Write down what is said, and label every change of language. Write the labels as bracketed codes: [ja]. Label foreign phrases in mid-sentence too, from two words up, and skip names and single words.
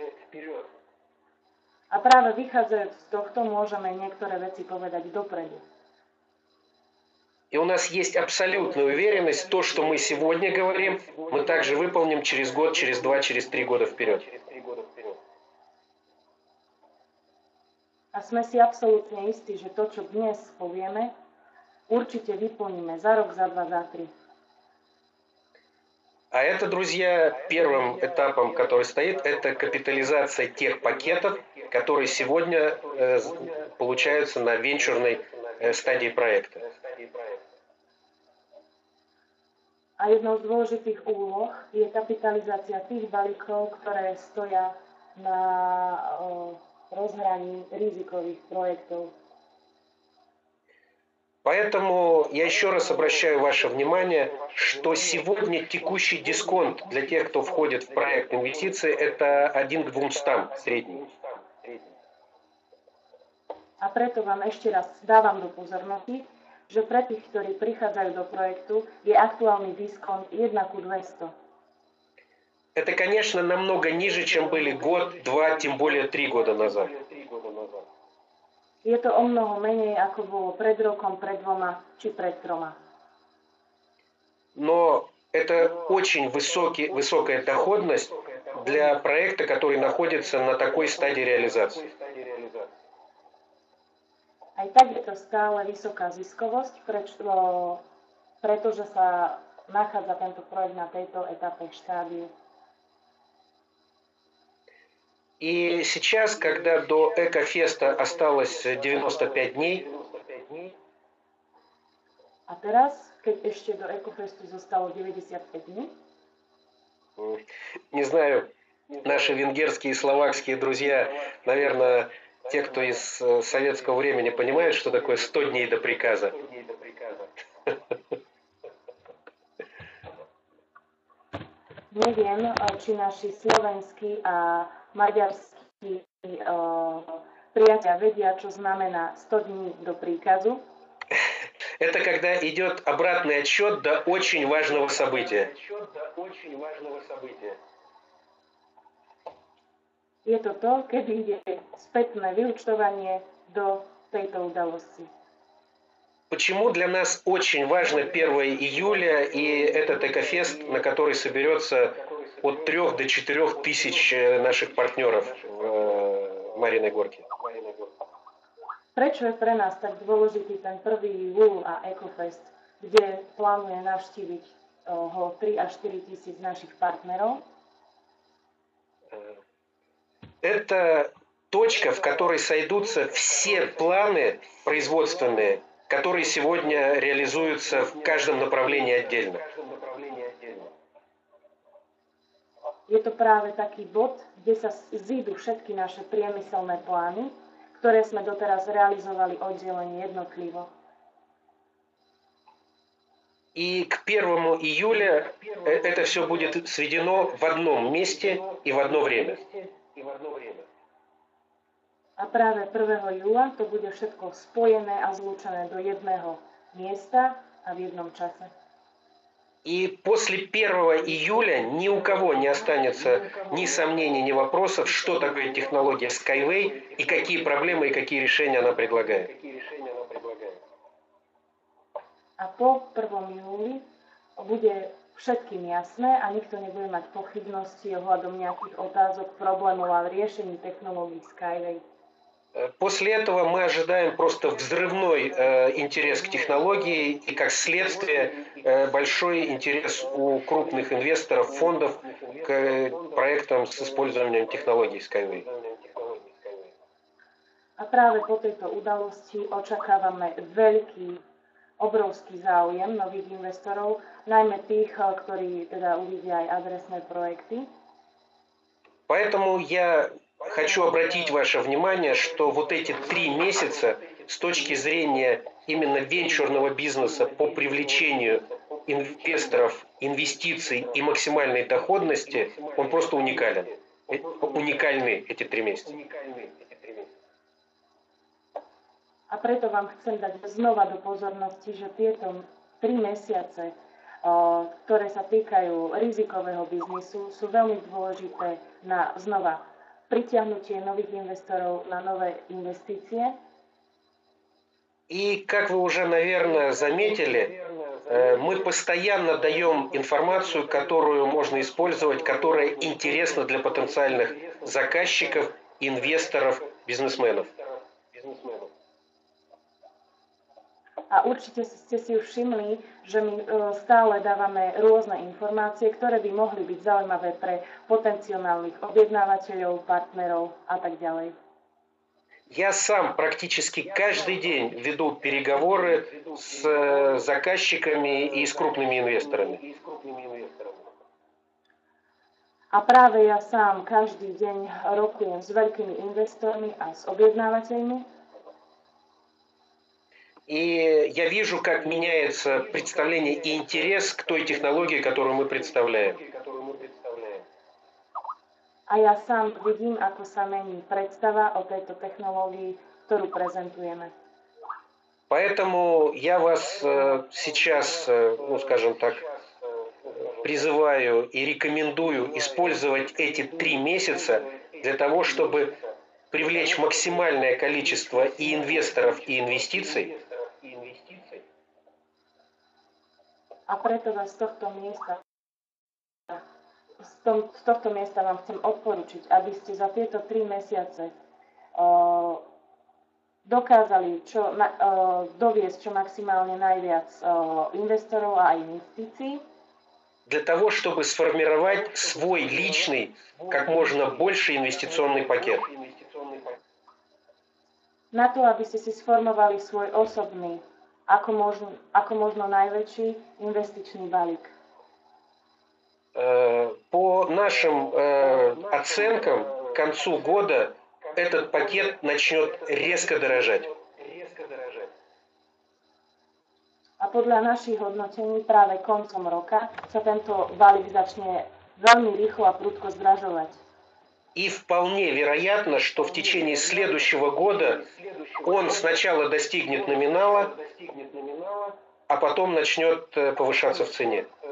[sk] A práve vychádzajúc z tohto môžeme niektoré veci povedať dopredu. [ru] И у нас есть абсолютная уверенность, то, что мы сегодня говорим, мы также выполним через год, через 2, через 3 года вперед. [sk] A sme si absolútne istí, že to, čo dnes povieme, určite vyplníme za rok, za 2, za 3. [ru] А это, друзья, первым этапом, который стоит, это капитализация тех пакетов, которые сегодня получаются на венчурной стадии проекта. [sk] A jednou z dôležitých úloh je kapitalizácia tých balíkov, ktoré stoja na rozhraní rizikových проектов. [ru] Поэтому я еще раз обращаю ваше внимание, что сегодня текущий дисконт для тех, кто входит в проект инвестиций, это 1 к 200 средний. [sk] A preto vám ešte raz dávam do pozornosti, že pre tých, ktorí prichádzajú do projektu, je aktuálny diskont 1 ku 200. [ru] Это, конечно, намного ниже, чем были год, 2, тем более 3 года назад. [sk] Je to o mnoho menej, ako bolo pred rokom, pred 2 či pred 3. [ru] Но это очень высокая доходность для проекта, который находится на такой стадии реализации. [sk] Aj tak je to stále vysoká ziskovosť, pretože sa nachádza tento projekt na tejto etape štádiu. [ru] И сейчас, когда до Экофеста осталось 95 дней, [sk] a teraz, keď ešte do Ekofestu zostalo 95 dní, [ru] не знаю, наши венгерские и словакские друзья, наверное, те, кто из советского времени понимают, что такое 100 дней до приказа. [sk] Neviem, či naši slovenskí a maďarskí priatelia vedia, čo znamená 100 dní do príkazu. [ru] Это когда идет обратный отсчет до очень важного события. [sk] Je to to, keď ide spätné vyúčtovanie do tejto udalosti. [ru] Почему для нас очень важно 1 июля и этот Экофест, на который соберется от 3 до 4 тысяч наших партнеров в Мариной Горке? [sk] Prečo je pre nás tak dôležitý ten 1. júl a Ekofest, kde plánuje navštíviť ho 3 až 4 tisíc našich partnerov? [ru] Это точка, в которой сойдутся все планы производственные, которые сегодня реализуются в каждом направлении отдельно. [sk] Je to práve taký bod, kde sa zídu všetky naše priemyselné plány, ktoré sme doteraz realizovali oddelenie jednotlivo. [ru] И к 1 июля это все будет сведено в одном месте и в одно время. [sk] A práve 1. júla to bude všetko spojené a zlúčené do jedného miesta a v jednom čase. [ru] И после 1 июля ни у кого не останется ни сомнений, ни вопросов, что такое технология Skyway и какие проблемы и какие решения она предлагает. [sk] A po 1. júli bude všetkým jasné a nikto nebude mať pochybnosti ohľadom nejakých otázok, problémov a riešení technológií Skyway. [ru] После этого мы ожидаем просто взрывной интерес к технологии и, как следствие, большой интерес у крупных инвесторов, фондов к проектам с использованием технологий Skyway. [sk] A práve po tejto udalosti očakávame obrovský záujem nových investorov, najmä tých, ktorí teda uvidia aj adresné projekty. [ru] Поэтому я хочу обратить ваше внимание, что вот эти 3 месяца с точки зрения именно венчурного бизнеса по привлечению инвесторов, инвестиций и максимальной доходности, он просто уникален. Уникальны эти 3 месяца. [sk] A preto vám chcem dať znova do pozornosti, že tieto 3 mesiace, ktoré sa týkajú rizikového biznisu, sú veľmi dôležité na znova [ru] притягнутие новых инвесторов на новые инвестиции. И, как вы уже, наверное, заметили, мы постоянно даем информацию, которую можно использовать, которая интересна для потенциальных заказчиков, инвесторов, бизнесменов. [sk] A určite ste si už všimli, že my stále dávame rôzne informácie, ktoré by mohli byť zaujímavé pre potenciálnych objednávateľov, partnerov a tak ďalej. [ru] Я сам практически каждый день веду переговоры с заказчиками и с крупными инвесторами. [sk] A práve ja sám každý deň rokujem s veľkými investormi a s objednávateľmi. [ru] И я вижу, как меняется представление и интерес к той технологии, которую мы представляем. [sk] A ja sám vidím, ako sa mení predstava o tejto technológii, ktorú prezentujeme. [ru] Поэтому я вас сейчас, ну скажем так, призываю и рекомендую использовать эти 3 месяца для того, чтобы привлечь максимальное количество и инвесторов, и инвестиций. [sk] A preto vás z tohto miesta vám chcem odporučiť, aby ste za tieto 3 mesiace dokázali doviesť čo maximálne najviac investorov a investícií. [ru] Для того, чтобы сформировать свой личный, как можно больше инвестиционный пакет. [sk] Na to, aby ste si sformovali svoj osobný, ako možno najväčší investičný balík. [ru] По нашим оценкам, к концу года этот пакет начнет резко дорожать. [sk] A podľa našich hodnotení práve koncom roka sa tento balík začne veľmi rýchlo a prudko zdražovať. [ru] И вполне вероятно, что в течение следующего года он сначала достигнет номинала, а потом начнет повышаться в цене.